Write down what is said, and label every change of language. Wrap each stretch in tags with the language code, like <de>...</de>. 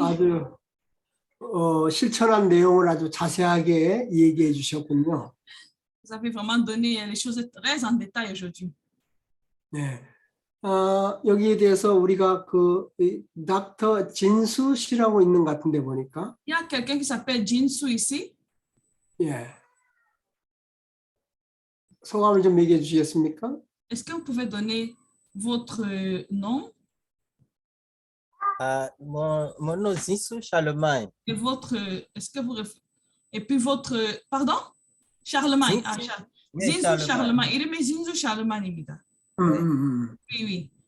<ko>아주 실천한 내용을 아주 자세하게 얘기해 주셨군요.</ko> <fr>Vous avez vraiment donné les choses très en détail aujourd'hui.</fr> <ko>네. 여기에 대해서 우리가 닥터 진수 씨라고 있는 것 같은데 보니까.</ko> <fr>Il y a quelqu'un qui s'appelle Jinsu ici.</fr> <ko>예. 소감을 좀 얘기해 주시겠습니까?</ko> <fr>Est-ce que vous pouvez donner votre nom? Mon nom est Jinsu Charlemagne. Et votre, est-ce que vous, et puis votre, pardon? Charlemagne. Jinsu Charlemagne. Il est Jinsu Charlemagne. Oui, oui.</fr>